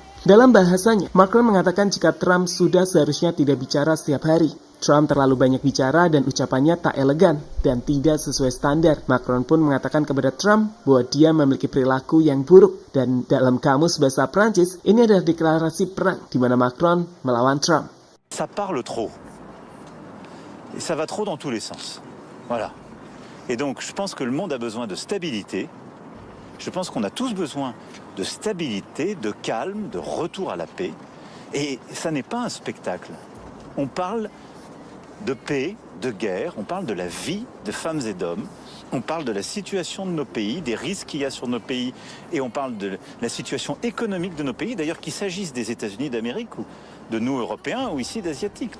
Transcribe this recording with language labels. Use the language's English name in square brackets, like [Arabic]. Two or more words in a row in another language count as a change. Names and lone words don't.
[Indonesian] Dalam bahasanya, Macron mengatakan jika Trump sudah seharusnya tidak bicara setiap hari. Trump terlalu banyak bicara dan ucapannya tak elegan dan tidak sesuai standar. Macron pun mengatakan kepada Trump bahwa dia memiliki perilaku yang buruk. Dan dalam kamus bahasa Prancis, ini adalah deklarasi perang di mana Macron melawan Trump. [French] Ça parle trop. Et ça va trop dans tous les sens. Voilà. Et donc, je pense que le monde a besoin de stabilité. Je pense qu'on a tous besoin de stabilité, de calme, de retour à la paix. Et ça n'est pas un spectacle. On parle de paix, de guerre, on parle de la vie de femmes et d'hommes, on parle de la situation de nos pays, des risques qu'il y a sur nos pays, et on parle de la situation économique de nos pays, d'ailleurs qu'il s'agisse des États-Unis d'Amérique ou de nous Européens ou ici d'Asiatiques.